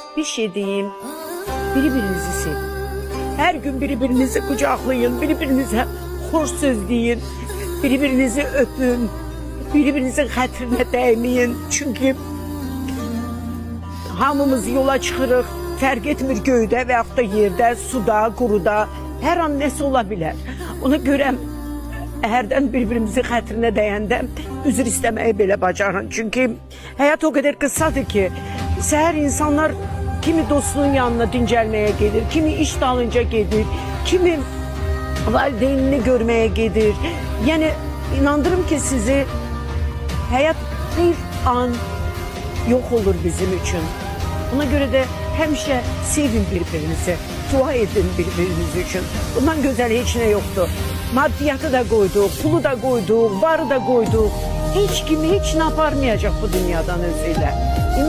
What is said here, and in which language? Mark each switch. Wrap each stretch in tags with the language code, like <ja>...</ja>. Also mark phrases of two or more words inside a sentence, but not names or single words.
<tr>Bir şey diyeyim. Birbirinizi sevin. Her gün birbirinizi kucaklayın. Birbirinize hoş söz deyin. Birbirinizi öpün. Birbirinizin hatırına değmeyin.</tr> <az>Çünkü hamımız yola çıxırıq. Fərq etmir göydə və yaxud da yerdə, suda, quruda. Hər an nəsə ola bilər. Ona görə hərdən bir-birimizin xətrinə dəyəndə üzr istəməyi belə bacarın. Çünki həyat o qədər qısadır ki, səhər insanlar kimi dostunun yanına dincəlməyə gedir, kimi iş dalınca gedir, kimi valideynini görməyə gedir. Yəni inandırım ki sizi həyat bir an</az> <tr>yok olur bizim için. Ona göre de</tr> <az>həmişə sevin birbirinizi, dua edin</az> <tr>birbiriniz için. Bundan güzel hiç ne yoktu. Maddiyatı da koyduk, pulu da koyduk, varı da koyduk. Hiç kimi hiç ne yapamayacak bu dünyadan özüyle.</tr>